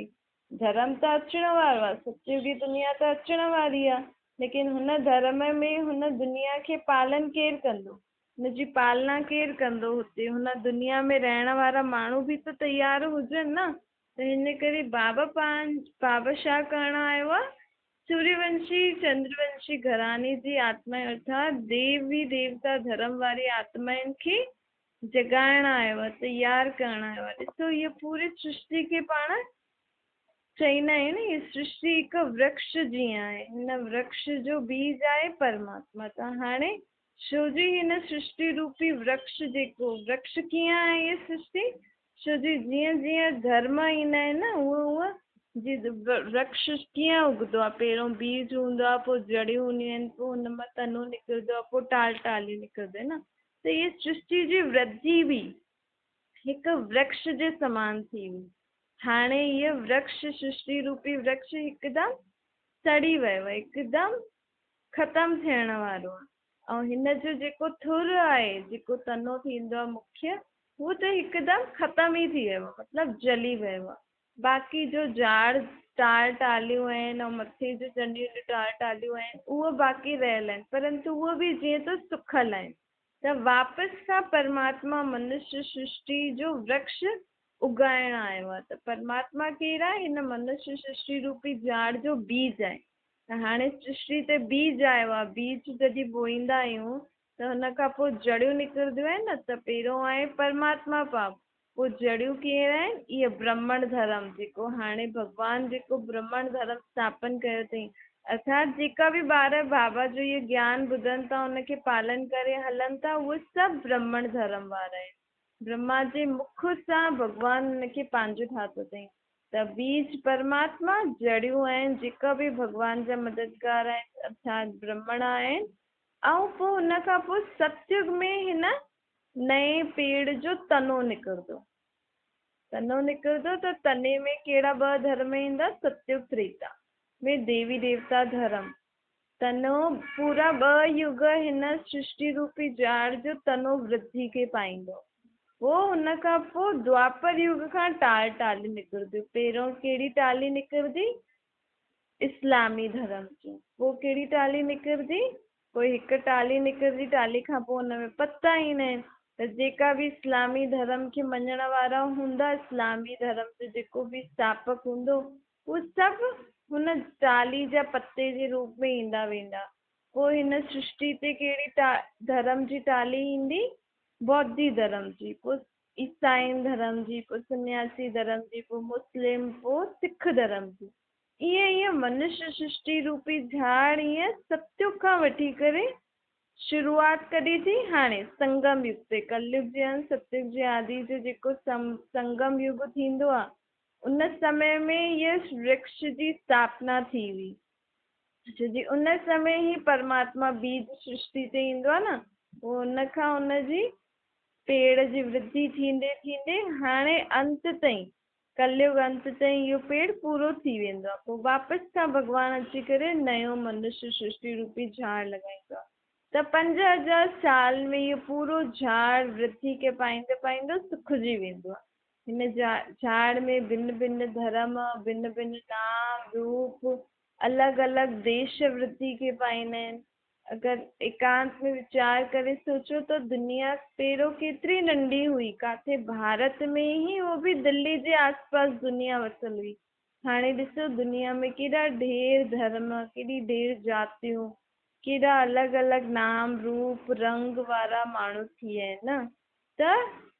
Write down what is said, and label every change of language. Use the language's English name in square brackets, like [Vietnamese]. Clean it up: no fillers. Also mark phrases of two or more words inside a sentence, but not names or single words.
[Sindhi] धर्म त अचणो वारो आहे, सतयुगी दुनिया त अचण वारी आहे, लेकिन हुन धर्म में हुन दुनिया खे पालन केरु कंदो, हुनजी पालना केरु कंदो? हुते हुन दुनिया में रहण वारा माण्हू बि त तयार हुजनि न। त हिन करे बाबा छा करण आयो आहे? सूर्यवंशी चंद्रवंशी घराने जी आत्मा अर्थात देवी देवता धर्म वारी आत्माउनि खे जगाइण आयो आहे, तयार करण आयो आहे। ॾिसो इहा पूरी सृष्टि खे पाण चईंदा आहियूं न, हीअ सृष्टि हिकु वृक्ष जीअं आहे, हिन वृक्ष जो बीज आहे परमात्मा। त हाणे छो जी हिन सृष्टि रूपी वृक्ष, जेको वृक्ष कीअं आहे इहा सृष्टि? छो जी जीअं जीअं धर्म ईंदा आहिनि न, उहो जी वृक्ष कीअं उगंदो आहे? पहिरियों बीज हूंदो आहे, पोइ जड़ियूं हूंदियूं आहिनि, पोइ हुन मां तनो निकिरंदो आहे, पोइ टालियूं निकिरंदियूं आहिनि न। त इहा सृष्टि जी वृद्धि बि हिकु वृक्ष जे समान थी हुई। हाणे इहा वृक्ष, सृष्टि रूपी वृक्ष हिकदमि सड़ी वियो आहे, हिकदमि ख़तमु थियण वारो आहे। ऐं हिन जो जेको थुर आहे, जेको तनो थींदो आहे मुख्य, उहो त हिकदमि ख़तम ई थी वियो आहे, मतिलबु जली वियो आहे। बाक़ी जो झाड़ टालियूं आहिनि ऐं मथे जो चंडियूं टालियूं आहिनि, उहो बाक़ी रहियल आहिनि, परंतु उहो बि जीअं त सुखल आहिनि। त वापसि खां परमात्मा मनुष्य सृष्टि जो वृक्ष उगाइण आयो आहे। त परमात्मा केरु आहे? हिन मनुष्य सृष्टि रूपी झाड़ जो बीज आहे। त हाणे सृष्टि ते बीज आयो आहे, बीज जॾहिं बोईंदा आहियूं त हुन खां पोइ जड़ियूं निकिरंदियूं आहिनि न। त पहिरियों आहे परमात्मा भाव, पोइ जड़ियूं केरु आहिनि? इहे ब्राह्मण धर्म, जेको हाणे भॻवानु जेको ब्राह्मण धर्म स्थापन कयो अथई, अर्थात जेका बि ॿार बाबा जो इहो ज्ञान ॿुधनि था, उनखे पालन करे हलनि था, उहे सभु ब्राह्मण धर्म वारा आहिनि। ब्रह्मा जे मुख सां भॻवानु हुनखे पंहिंजो ठातो अथई। त बीज परमात्मा, जड़ियूं आहिनि जेका बि भॻवान जा मददगार आहिनि, अर्थात ब्राह्मण आहिनि। ऐं पोइ हुन खां पोइ सतयुग में हिन नए पेड़ जो तनो निकिरंदो। तनो निकिरंदो त तने में कहिड़ा ॿ धर्म ईंदा? सतयुग त्रेता में देवी देवता धर्म। तनो पूरा 2 युग हिन सृष्टि रूपी झाड़ जो तनो वृद्धि खे पाईंदो। पोइ हुन खां पोइ द्वापर युग खां टाली निकिरंदी। पहिरियों कहिड़ी टाली निकिरंदी? इस्लामी धर्म जी। पोइ कहिड़ी टाली निकिरंदी? पोइ हिकु टाली निकिरंदी, टाली खां पोइ हुन में पता ईंदा आहिनि। त जेका बि इस्लामी धर्म खे मञण वारा हूंदा, इस्लामी धर्म जो जेको बि स्थापक हूंदो, उहे सभु हुन टाली जा पते जे रूप में ईंदा वेंदा। पोइ हिन सृष्टि ते कहिड़ी धर्म जी टाली ईंदी? बौद्धी धर्म जी, पोइ ईसाई धर्म जी, पोइ सन्यासी धर्म जी, पोइ मुस्लिम, पोइ सिख धर्म जी। ईअं मनुष्य सृष्टि रूपी झाड़ ईअं सतयुग खां वठी करे शुरूआत कॾहिं थी? हाणे संगम युग ते, कलयुग जे अंत सतयुग जे आदि जो जेको संगम युग थींदो आहे, उन समय में इह वृक्ष जी स्थापना थी हुई। छोजी उन समय ई परमात्मा बीज सृष्टि ते ईंदो आहे न, पोइ उनखां उनजी पेड़ जी वृद्धि थींदे थींदे हाणे अंत ताईं, कलयुग अंत ताईं इहो पेड़ पूरो थी वेंदो आहे। पोइ वापसि खां भॻवानु अची करे नयो मनुष्य सृष्टि रूपी झाड़ लॻाईंदो आहे। त 5000 साल में इहो पूरो झाड़ वृद्धि खे पाईंदे पाईंदे सुखिजी वेंदो आहे। हिन झाड़ में भिन्न भिन्न धर्म, भिन्न भिन्न नाम रूप, अलॻि अलॻि देश वृद्धि खे पाईंदा आहिनि। अगरि एकांत में वीचार करे सोचो त दुनिया पहिरियों केतिरी नंढी हुई, किथे भारत में ई, उहो बि दिल्ली जे आसपास दुनिया वसियल हुई। हाणे ॾिसो दुनिया में केॾा ढेर धर्म, केॾी ढेर जातियूं, केॾा अलॻि अलॻि नाम रूप रंग वारा माण्हू थी विया आहिनि न।